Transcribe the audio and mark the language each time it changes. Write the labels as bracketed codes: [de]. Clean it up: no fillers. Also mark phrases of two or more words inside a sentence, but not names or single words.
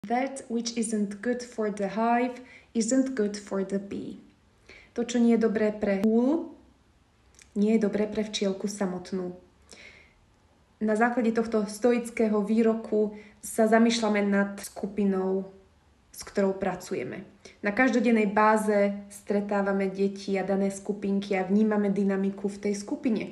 [en] That which isn't good for the hive isn't good for the bee. [sk] To, čo nie je dobré pre húl, nie je dobré pre včielku samotnú. Na základe tohto stoického výroku sa zamýšľame nad skupinou, s ktorou pracujeme. Na každodennej báze stretávame deti a dané skupinky a vnímame dynamiku v tej skupine.